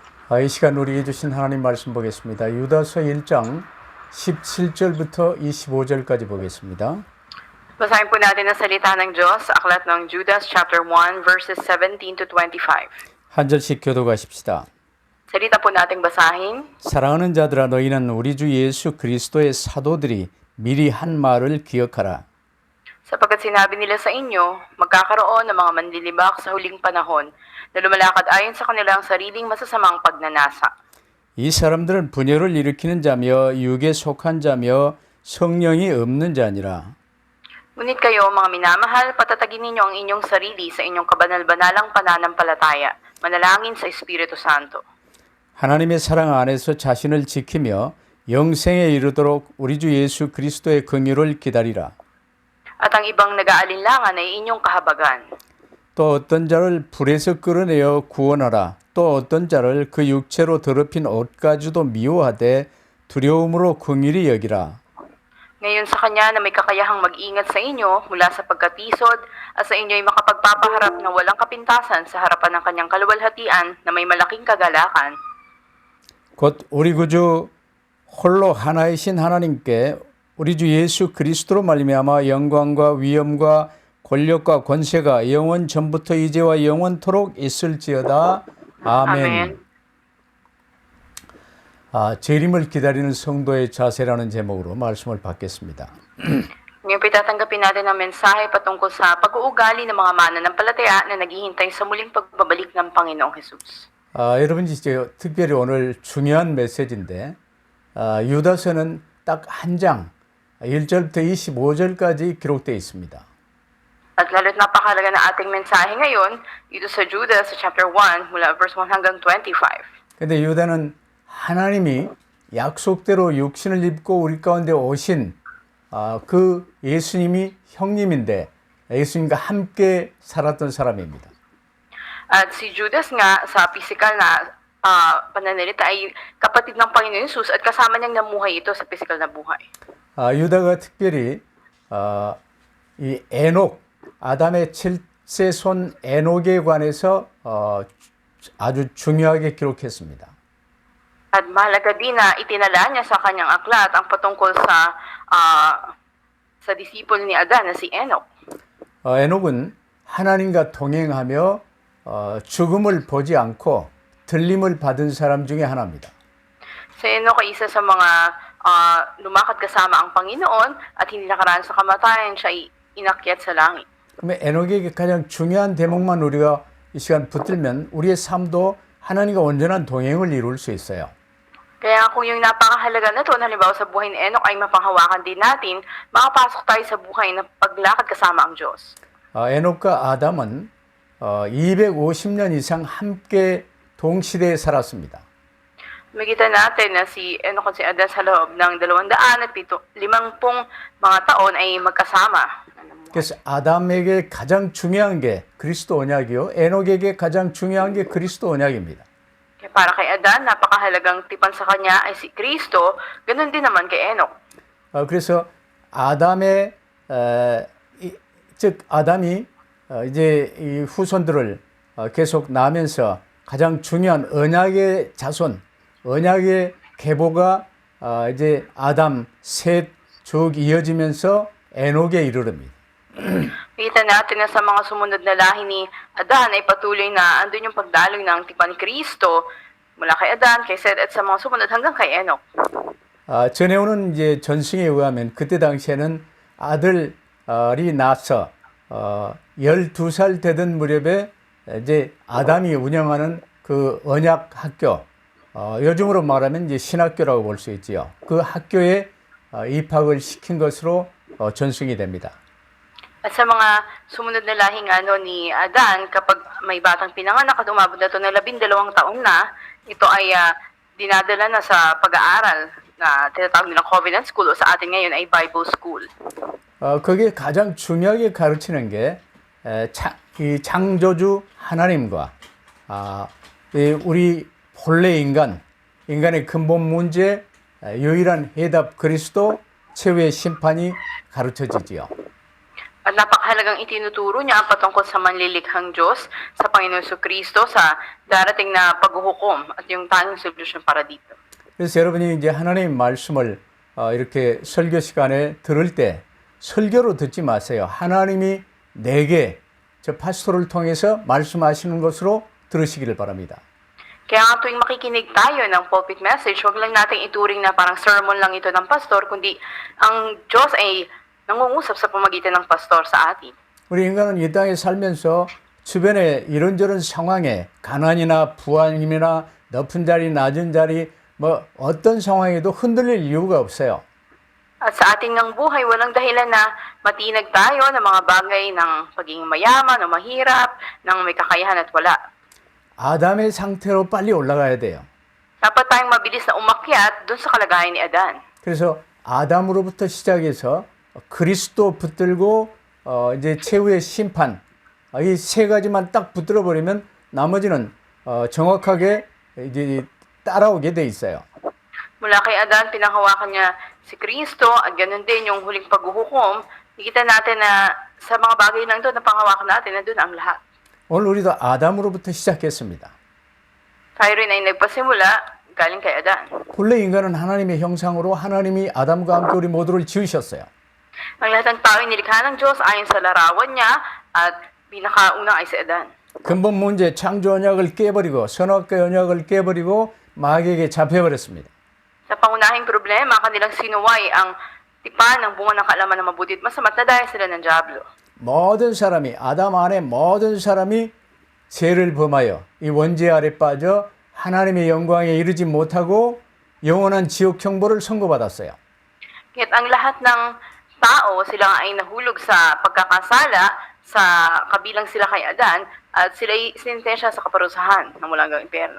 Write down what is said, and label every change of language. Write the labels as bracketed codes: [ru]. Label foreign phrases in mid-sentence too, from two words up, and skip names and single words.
[ko] 이 시간 우리에게 주신 하나님 말씀 보겠습니다. 유다서 1장 17절부터 25절까지 보겠습니다. [tl] Basahin po natin ang salita ng Diyos sa aklat ng Judas [en] chapter 1 verses 17 to 25. [ko] 한 절씩 교독하십시다. [tl] Salita po nating basahin. [ko] 사랑하는 자들아, 너희는 우리 주 예수 그리스도의 사도들이 미리 한 말을 기억하라. [tl] Sapagkat sinabi nila sa inyo, magkakaroon ng mga manlilibak sa huling panahon na lumalakad ayon sa kanilang sariling masasamang pagnanasa. [ko] 이 사람들은 분열을 일으키는 자며 육에 속한 자며 성령이 없는 자니라. [tl] Ngunit kayo, mga minamahal, patatagin ninyo ang inyong sarili sa inyong kabanal-banalang pananampalataya, manalangin sa Espiritu Santo. [ko] 하나님의 사랑 안에서 자신을 지키며 영생에 이르도록 우리 주 예수 그리스도의 긍휼을 기다리라. [tl] At ang ibang nag-aalinlangan ay inyong kahabagan. [ko] 또 어떤 자를 불에서 끌어내어 구원하라. 또 어떤 자를 그 육체로 더럽힌 옷가지도 미워하되 두려움으로 긍휼히 여기라. [tl] Ngayon sa Kanya na may kakayahang mag-ingat sa inyo mula sa pagkatisod at sa inyo'y makapagpapaharap na walang kapintasan sa harapan ng Kanyang kaluwalhatian na may malaking kagalakan. [ko] 곧 우리 구주 홀로 하나이신 하나님께 우리 주 예수 그리스도로 말미암아 영광과 위엄과 권력과 권세가 영원 전부터 이제와 영원토록 있을지어다. 아멘. 재림을 기다리는 성도의 자세라는 제목으로 말씀을 받겠습니다. [tl] Ngayon po tatanggapin natin ang mensahe patungkol sa pag-uugali ng mga mananampalataya na naghihintay sa muling pagbabalik ng Panginoong Jesus. [ko] 여러분 이제 특별히 오늘 중요한 메시지인데 유다서는 딱 한 장 1절부터 25절까지 기록되어 있습니다. [tl] At lalo't napakahalaga na ating mensahe ngayon dito sa Judas sa chapter 1 mula verse 1 hanggang 25. [ko] 근데 유다는 하나님이 약속대로 육신을 입고 우리 가운데 오신 그 예수님이 형님인데 예수님과 함께 살았던 사람입니다. [tl] At si Judas nga sa physical na pananalita ay kapatid ng Panginoon Jesus at kasama niyang namuhay ito sa physical na buhay. [ko] 유다가 특별히 이 에녹, 아담의 7세 손 에녹에 관해서 아주 중요하게 기록했습니다. [tl] At mahalaga din na itinala niya sa kanyang aklat ang patungkol sa disipulo ni Adan na si Enoch. [ko] 에녹은 하나님과 동행하며 죽음을 보지 않고 들림을 받은 사람 중에 하나입니다. [tl] Si Enoch ay isa sa mga lumakad kasama ang Panginoon at hindi nakaraan sa kamatayan, siya ay inakyat sa langit. [ko] 그러면 에녹에게 가장 중요한 대목만 우리가 이 시간 붙들면 우리의 삶도 하나님과 온전한 동행을 이룰 수 있어요. [tl] Kaya kung yung napakahalaga na ito, halimbawa sa buhay ni Enoch ay mapanghawakan din natin, makapasok tayo sa buhay na paglakad kasama ang Diyos. [ko] 에녹과 아담은 250년 이상 함께 동시대에 살았습니다. [tl] Makita natin na si Enoch at si Adan sa loob ng 250 mga taon ay magkasama. [ko] 그래서 아담에게 가장 중요한 게 그리스도 언약이요. 에녹에게 가장 중요한 게 그리스도 언약입니다. [tl] Para kay Adan, napakahalagang tipan sa kanya ay si Kristo, ganun din naman kay Enoch. [ko] 그래서 아담의 즉 아담이 이제 이 후손들을 계속 낳으면서 가장 중요한 언약의 자손, 언약의 계보가 이제 아담, 셋 쭉 이어지면서 에녹에 이르릅니다. [tl] Kita natin na sa mga sumunod na lahi ni Adan ay patuloy na andun yung pagdaloy ng tipan ni Kristo mula kay Adan, kay Seth at sa mga sumunod hanggang kay Enoch. [ko] 전해오는 이제 전승에 의하면 그때 당시에는 아들이 낳아서 12살 되던 무렵에 이제 아담이 운영하는 그 언약 학교, 요즘으로 말하면 이제 신학교라고 볼 수 있지요. 그 학교에 입학을 시킨 것으로 전승이 됩니다. [tl] At sa mga sumunod na lahing ni Adan, kapag may batang pinanganak at umabot na ito ng 12 taon na, ito ay dinadala na sa pag-aaral na tinatawag nilang [en] Covenant School [tl] o sa atin ngayon ay [en] Bible School. [ko] 거기에 가장 중요하게 가르치는 게 이 창조주 하나님과 우리 본래 인간의 근본 문제 유일한 해답 그리스도 최후의 심판이 가르쳐지지요. [tl] At napakahalagang itinuturo niya ang patungkol sa manlilikhang Diyos, sa Panginoon Jesucristo, sa darating na paghuhukom at yung tanging solusyon para dito. [ko] 그래서 여러분이 이제 하나님 말씀을 이렇게 설교 시간에 들을 때 설교로 듣지 마세요. 하나님이 내게 저 파스토를 통해서 말씀하시는 것으로 들으시기를 바랍니다. [tl] Kaya nga tuwing makikinig tayo ng [en] pulpit message, [tl] huwag lang nating ituring na parang sermon lang ito ng pastor, kundi ang Diyos ay nangungusap sa pamagitan ng pastor sa atin. [ko] 우리 인간은 이 땅에 살면서 주변에 이런저런 상황에 가난이나 부함이나 높은 자리, 낮은 자리, 뭐 어떤 상황에도 흔들릴 이유가 없어요. [tl] At sa ating ng buhay, walang dahilan na matinag tayo ng mga bagay ng pagiging mayaman o mahirap, ng may kakayahan at wala. [ko] 아담의 상태로 빨리 올라가야 돼요. [tl] Dapat tayong mabilis na umakyat dun sa kalagayan ni Adan. [ko] 그래서 아담으로부터 시작해서 그리스도 붙들고 이제 최후의 심판 이 세 가지만 딱 붙들어 버리면 나머지는 정확하게 이제 따라오게 돼 있어요. [tl] Mula kay Adan, pinanghawakan niya si Kristo at ganun din yung huling paghuhukom. Nakita natin na sa mga bagay lang doon na panghawakan natin, na doon ang lahat. [ko] 오늘 우리도 아담으로부터 시작했습니다. [tl] Tayo rin ay nagpasimula galing kay Adan. [ko] 본래 인간은 하나님의 형상으로 하나님이 아담과 함께 우리 모두를 지으셨어요. [tl] Ang lahat ng tao ay nilikha ng Diyos ayon sa larawan niya at pinakauna ay si Adan. [ko] 근본 문제 창조 언약을 깨버리고 선악과 언약을 깨버리고 마귀에게 잡혀버렸습니다. [tl] Sa pangunahing problema, kanilang sinuway ang tipan ng bunga ng kaalaman ng mabuti at masama at nadaya sila ng Diablo. [ko] 모든 사람이 아담 안에 모든 사람이 죄를 범하여 이 원죄 아래 빠져 하나님의 영광에 이르지 못하고 영원한 지옥 형벌을 선고받았어요. [tl] Kaya't ang lahat ng tao, sila ay nahulog sa pagkakasala sa kabilang sila kay Adan at sila ay sinintensya sa kaparusahan ng mula hanggang impyerno.